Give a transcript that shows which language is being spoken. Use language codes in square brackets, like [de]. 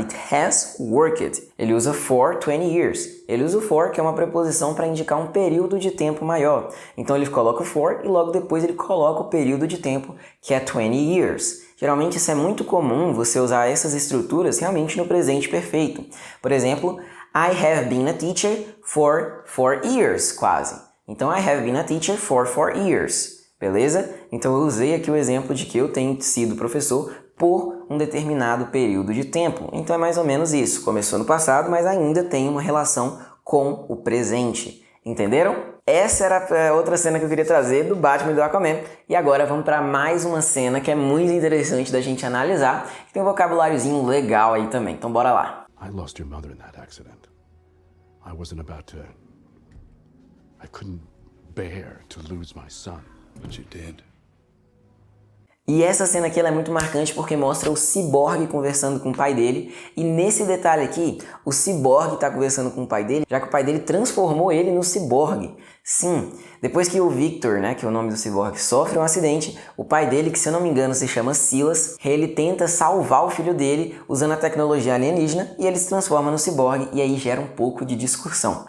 [en] It has worked. [pt] Ele usa [en] for 20 years. [pt] Ele usa o for, que é uma preposição para indicar um período de tempo maior. Então ele coloca o for e logo depois ele coloca o período de tempo, que é [en] 20 years. [pt] Geralmente isso é muito comum, você usar essas estruturas realmente no presente perfeito. Por exemplo, [en] I have been a teacher for 4 years, [pt] quase. Então, [en] I have been a teacher for 4 years, [pt] beleza? Então, eu usei aqui o exemplo de que eu tenho sido professor por um determinado período de tempo. Então, é mais ou menos isso. Começou no passado, mas ainda tem uma relação com o presente. Entenderam? Essa era a outra cena que eu queria trazer do Batman e do Aquaman. E agora vamos para mais uma cena que é muito interessante da gente analisar. Que tem um vocabuláriozinho legal aí também. Então, bora lá. [en] I lost your mother in that accident. I wasn't about to... I couldn't bear to lose my son. But you did. [pt] E essa cena aqui ela é muito marcante porque mostra o Cyborg conversando com o pai dele. E nesse detalhe aqui, o Cyborg está conversando com o pai dele, já que o pai dele transformou ele no Cyborg. Sim, depois que o Victor, né, que é o nome do Cyborg, sofre um acidente, o pai dele, que se eu não me engano se chama Silas, ele tenta salvar o filho dele usando a tecnologia alienígena e ele se transforma no Cyborg e aí gera um pouco de discussão.